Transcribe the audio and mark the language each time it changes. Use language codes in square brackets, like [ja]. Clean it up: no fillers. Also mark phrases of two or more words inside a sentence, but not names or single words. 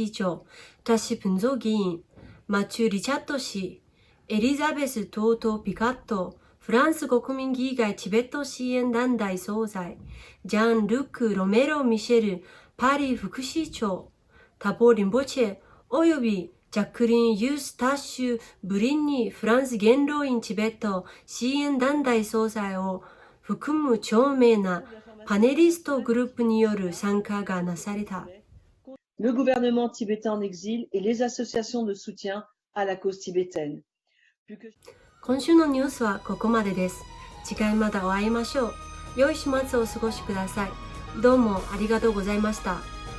[ja] 議長、タシ・プンゾ議員、マチュ・リチャット氏、エリザベス・トート・ピカット、フランス国民議会チベット支援団体総裁、ジャン・ルック・ロメロ・ミシェル、パリ副市長、タボ・リンボチェ、およびジャックリン・ユースタッシュ・ブリンニフランス元老院チベット支援団体総裁を含む著名なパネリストグループによる参加がなされた。 [fr] Le gouvernement tibétain en exil et les associations de soutien à la cause tibétaine. [ja] 今週のニュースはここまでです。次回またお会いましょう。良い週末をお過ごしください。どうもありがとうございました。